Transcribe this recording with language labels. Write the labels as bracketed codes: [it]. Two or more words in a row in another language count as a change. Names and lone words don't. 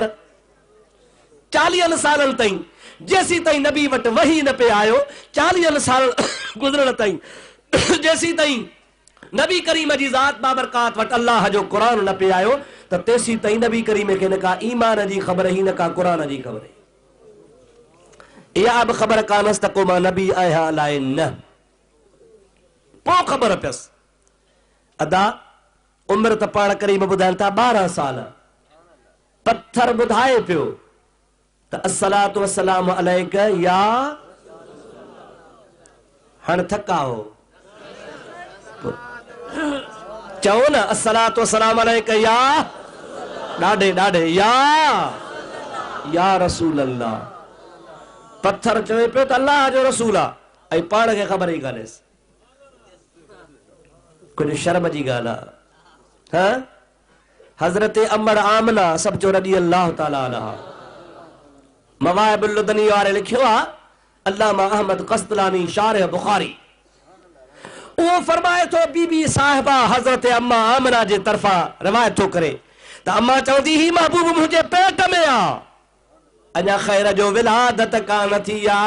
[sd] 40 सालनि ताईं जेसीं ताईं नबी वटि वही न पे आयो, 40 साल गुज़रण ताईं जेसीं ताईं नबी करीम जी ज़ात बाबरकात वटि अल्लाह जो क़ुरान न पे आयो, त तेसीं ताईं नबी करीम खे न का ईमान जी ख़बर ही, न का क़ुरान जी ख़बर। इहा बि ख़बर कानसि त को मां नबी आहियां अलाए न। पोइ ख़बर पियसि। अदा उम्र त पाण करीब ॿुधाइनि था 12 साल। पत्थर ॿुधाए पियो त [ar] الصلاة والسلام عليك يا, [sd] हाणे थका हो चओ न [ar] الصلاة والسلام عليك يا, [sd] ॾाढे ॾाढे [ar] يا رسول الله. [sd] पत्थर चवे पियो त अल्लाह जो रसूल आहे ऐं पाण खे ख़बर ई कान्हेसि। कुछ शर्म जी ॻाल्हि आहे। हाँ हज़रत अमर आमना सब जो [ar] رضي الله تعالى عنها [sd] मवाहिबुल लदनी वारे लिखियो आहे, अल्लामा अहमद क़स्तलानी शारिह बुखारी, वो फरमाए तो बीबी साहिबा हज़रत अम्मा आमना जे तरफा रिवायत थो करे त अम्मा चवंदी ही महबूब मुझे पेट में आ, अञा खैर जो विलादत कान थी आ।